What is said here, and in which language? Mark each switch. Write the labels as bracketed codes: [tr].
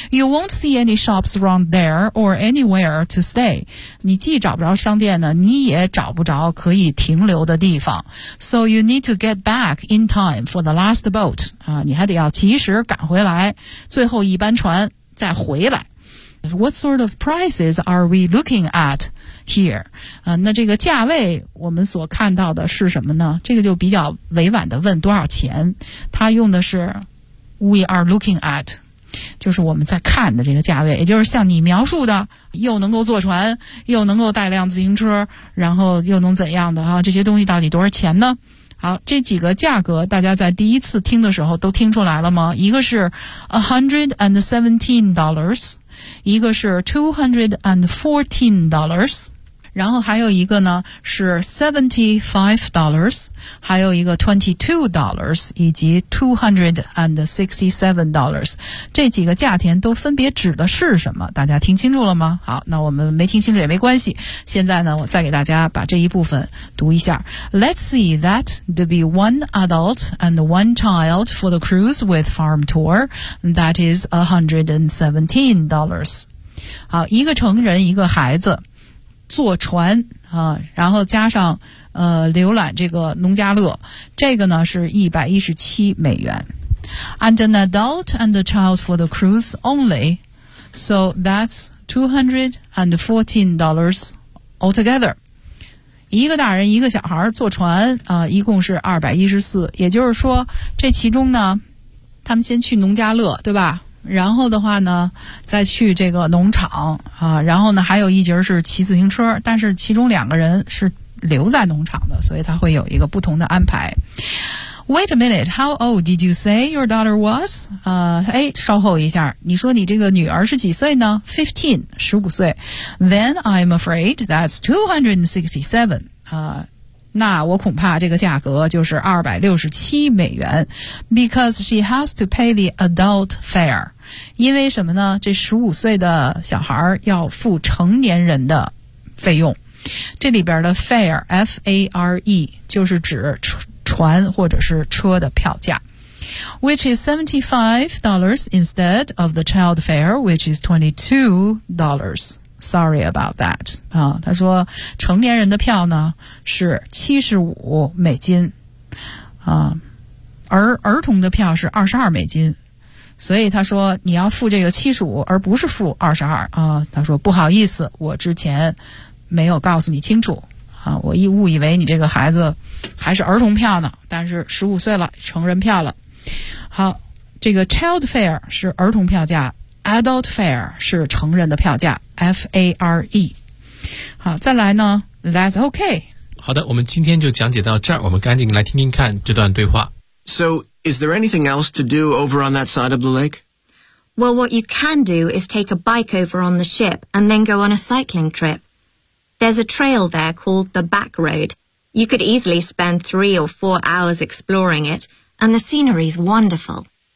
[en] You won't see any shops around there or anywhere to stay, [zh] 你既找不着商店呢，你也找不着可以停留的地方， [en] So you need to get back in time for the last boat. [zh] 啊，你还得要及时赶回来，最后一班船再回来。 [en] What sort of prices are we looking at here? [zh] 啊，那这个价位我们所看到的是什么呢？这个就比较委婉的问多少钱。他用的是 [en] we are looking at, [zh] 就是我们在看的这个价位，也就是像你描述的。又能够坐船又能够带辆自行车然后又能怎样的啊？这些东西到底多少钱呢？好，这几个价格大家在第一次听的时候都听出来了吗？一个是 $117, 一个是 $214, 然后还有一个呢是 $75, 还有一个 $22, 以及 $267, 这几个价钱都分别指的是什么，大家听清楚了吗？好，那我们没听清楚也没关系，现在呢我再给大家把这一部分读一下。 [en] Let's see that to be one adult and one child for the cruise with farm tour, that is $117. [zh] 好，一个成人一个孩子坐船啊，然后加上浏览这个农家乐，这个呢是$117。 [en] and an adult and a child for the cruise only. So that's $214 altogether. [zh] 一个大人一个小孩坐船、一共是214。也就是说这其中呢他们先去农家乐对吧，然后的话呢再去这个农场啊，然后呢还有一节是骑自行车，但是其中两个人是留在农场的，所以他会有一个不同的安排。 [en] Wait a minute, how old did you say your daughter was? [zh] 稍后一下，你说你这个女儿是几岁呢？ [en] 15, [zh] 15岁。 [en] Then I'm afraid that's 267. [zh] 那我恐怕这个价格就是267美元。 [en] Because she has to pay the adult fare. [zh] 因为什么呢？这15岁的小孩要付成年人的费用。这里边的 fare, F-A-R-E, 就是指船或者是车的票价。 [en] Which is $75 instead of the child fare, which is $22. Sorry about that. [zh] 他说成年人的票呢是75美金。而童的票是22美金。所以他说你要付这个75而不是付22。他说不好意思，我之前没有告诉你清楚。我一误以为你这个孩子还是儿童票呢，但是15岁了成人票了。好，这个 child fare 是儿童票价， adult fare 是成人的票价， F-A-R-E。好，再来呢， [en] that's okay。 [zh] 好的，我们今天就讲解到这儿，我们赶紧来听听看这段对话。 [en] So is there anything else to do over on that side of the lake? Well, what you can do is take a bike over on the ship and then go on a cycling tripThere's a trail there called the Back Road. You could easily spend 3 or 4 hours exploring it, and the scenery's wonderful.